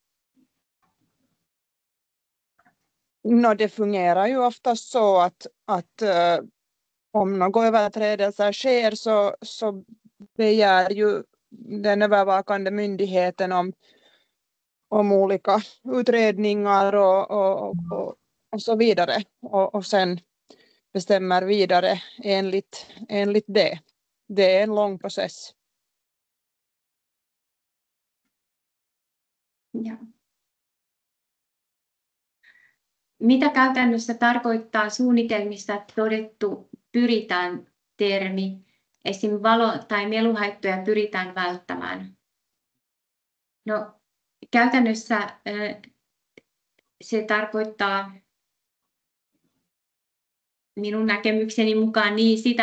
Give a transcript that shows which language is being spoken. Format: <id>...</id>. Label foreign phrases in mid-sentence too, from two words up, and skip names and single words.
<sv>Det fungerar ju oftast så att om några överträdelser sker så begär ju den övervakande myndigheten om olika utredningar och så vidare och sen bestämmer vidare enligt det. Det är en lång process. Ja.</sv> <fi>Mitä käytännössä tarkoittaa suunnitelmissa todettu pyritään termi? Esim. Valo- tai meluhaittoja pyritään välttämään. No, käytännössä se tarkoittaa minun näkemykseni mukaan niin sitä,</fi>